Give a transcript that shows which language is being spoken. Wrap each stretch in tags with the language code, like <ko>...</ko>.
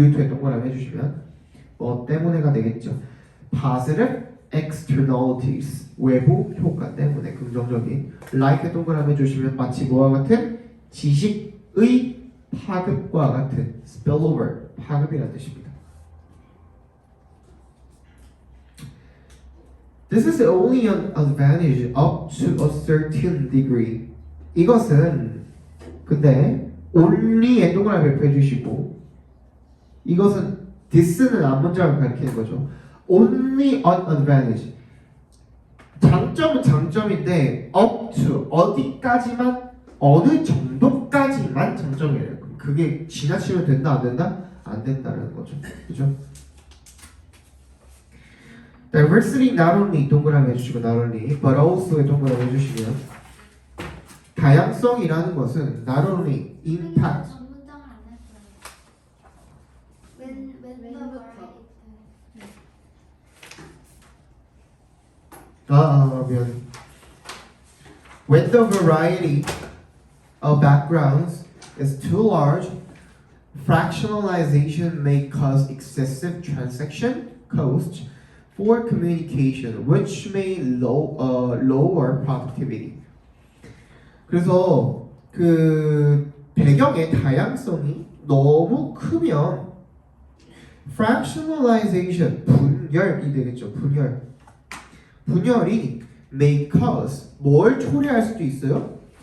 <ko>due to에 동그라미 해주시면 뭐 때문에가 되겠죠.</ko> <en>positive externalities</en> <ko>외부 효과 때문에 긍정적인 like 동그라미 해주시면 마치 뭐와 같은 지식의 파급과 같은 spillover 파급이라는 뜻입니다.</ko> <en>This is only an advantage up to a certain degree.</en> <ko>이것은 근데 only의 동그라미 발표해 주시고 이것은 this는 앞문장을 가리키는 거죠.</ko> <en>Only an advantage.</en> <ko>장점은 장점인데 up to 어디까지만 어느 정도까지만 장점이에요. 그게 지나치면 된다 안 된다? 안 된다는 거죠. 그죠? Diversity not only 동그라미 해주시고</ko> <en>not only but also</en> <ko>에 동그라미 해주시면 다양성이라는 것은 not only impact 전 문장을 안 했어요.</ko> <en>when the variety.</en> <ko>미안.</ko> <en>When the variety of backgrounds is too large, fractionalization may cause excessive transaction costs for communication, which may lower productivity.</en> <ko>그래서 그 배경의 다양성이 너무 크면 fractionalization 분열이 되겠죠. 분열이 may cause 뭘 초래할 수도 있어요.</ko>